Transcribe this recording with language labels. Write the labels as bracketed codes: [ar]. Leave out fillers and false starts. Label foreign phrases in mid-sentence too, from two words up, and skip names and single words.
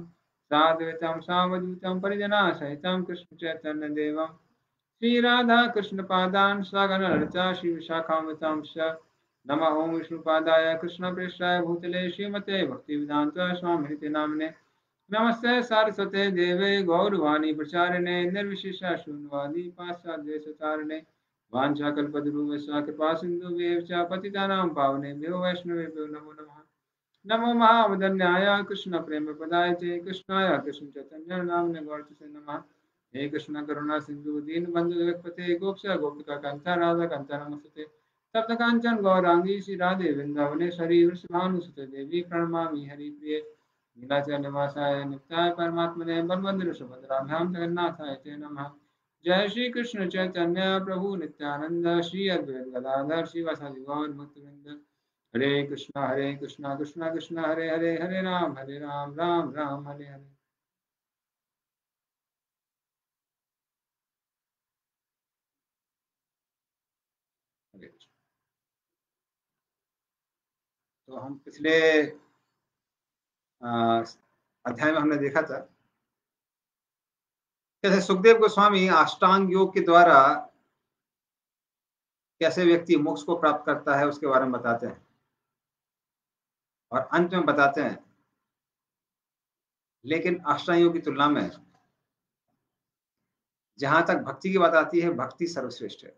[sa] साद्वैतं सावधूतं परिजनसहितं कृष्णचैतन्यदेवं श्रीराधा कृष्णपादान् सागरललिता श्रीविशाखान्वितांश्च नमः ओं विष्णुपादाय कृष्णप्रेष्ठाय भूतले श्रीमते भक्तिवेदान्त स्वामिनिति नामिने नमस्ते सारस्वते देवे गौरवाणी प्रचारिणे निर्विशेष शून्यवादी पाश्चात्यदेशतारिणे वाञ्छाकल्पतरुभ्यश्च कृपा सिन्धुभ्येव च पतितानां पावनेभ्यो वैष्णवेभ्यो नमो नमः। नमो महावदन्याय कृष्ण प्रेम पदाय कृष्णाय कृष्ण चैतन्य नामने गौरतसे नमः। हे कृष्ण करुणा सिंधु दीन बंधु जगतपते गोप्य गोपिका कांता राधा कांता नमस्ते। तप्त कांचन गौरांगी श्री राधे वृंदावनेश्वरी वृषभानुसुते देवी प्रणमामि हरिप्रिये नीलाचल निवासाय नित्याय परमात्मने बलवंदर सुभद्राभ्याम जगन्नाथाय ते नमः। जय श्री कृष्ण चैतन्य प्रभु नित्यानंद श्री अद्वैत गदाधर श्रीवासादि गौर भक्तवृंद हरे कृष्णा कृष्णा कृष्णा हरे हरे हरे राम राम राम हरे हरे। [hi] हरे कृष्ण। तो हम पिछले अध्याय में हमने देखा था कैसे सुखदेव गोस्वामी अष्टांग योग के द्वारा कैसे व्यक्ति मोक्ष को प्राप्त करता है उसके बारे में बताते हैं और अंत में बताते हैं लेकिन अष्टांग योग की तुलना में जहां तक भक्ति की बात आती है भक्ति सर्वश्रेष्ठ है।